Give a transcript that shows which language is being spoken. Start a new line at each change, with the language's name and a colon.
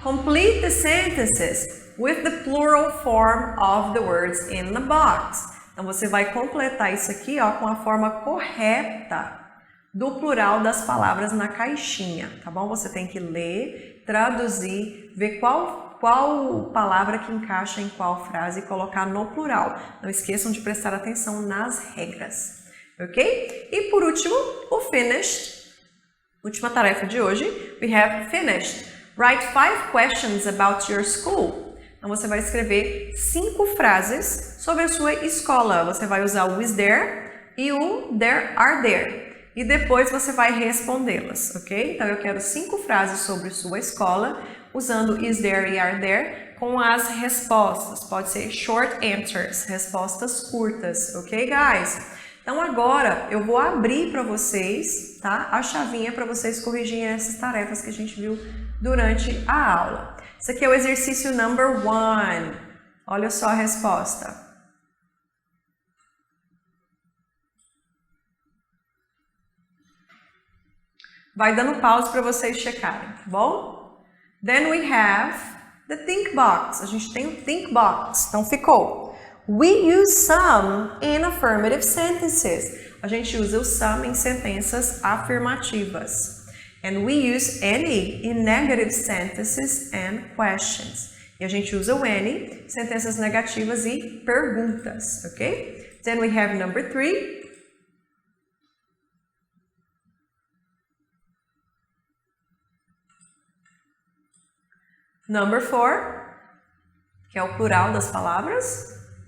English: Complete the sentences with the plural form of the words in the box.
Portuguese: Então, você vai completar isso aqui, ó, com a forma correta do plural das palavras na caixinha, tá bom? Você tem que ler, traduzir, ver qual palavra que encaixa em qual frase e colocar no plural. Não esqueçam de prestar atenção nas regras, ok? E por último, o finished. Última tarefa de hoje,
English: we have finished. Write 5 questions about your school.
Portuguese: Então você vai escrever 5 frases sobre a sua escola. Você vai usar o
English: is there
Portuguese: e o
English: there are there.
Portuguese: E depois você vai respondê-las, ok? Então eu quero 5 frases sobre sua escola, usando
English: is there
Portuguese: e
English: are there,
Portuguese: com as respostas. Pode ser short answers, respostas curtas, ok, guys? Então agora eu vou abrir para vocês, tá? A chavinha para vocês corrigirem essas tarefas que a gente viu durante a aula. Esse aqui é o exercício number 1. Olha só a resposta. Vai dando pause para vocês checarem, tá bom?
English: Then we have the think box.
Portuguese: A gente tem o think box. Então ficou.
English: We use some in affirmative sentences.
Portuguese: A gente usa o some em sentenças afirmativas.
English: And we use any in negative sentences and questions.
Portuguese: E a gente usa o any, sentenças negativas e perguntas, ok?
English: Then we have number 3. Number 4,
Portuguese: que é o plural das palavras.